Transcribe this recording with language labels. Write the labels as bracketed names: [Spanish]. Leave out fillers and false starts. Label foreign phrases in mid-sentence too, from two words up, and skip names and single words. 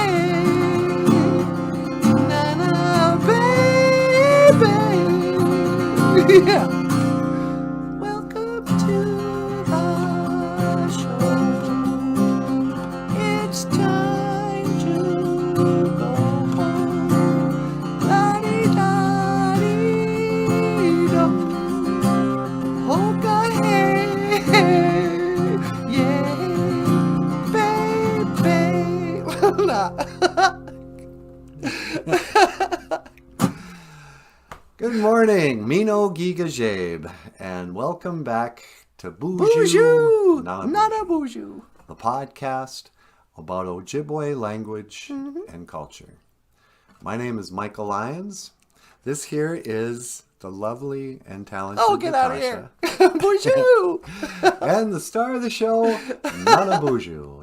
[English] Nana, baby. Yeah. Welcome to the show. It's time to go home. La-di-da-di-do. [Lakota] Hoka hey, [English] yeah, baby. Good morning, [Ojibwa] Mino Giga Jabe, [English] and welcome back to BOOZHOO Nanaboozhoo, NANABOOZHOO. the podcast about Ojibwe language and culture. My name is Michael Lyons. This here is the lovely and talented Oh, get out of Natasha. here. BOOZHOO. And the star of the show, NANABOOZHOO.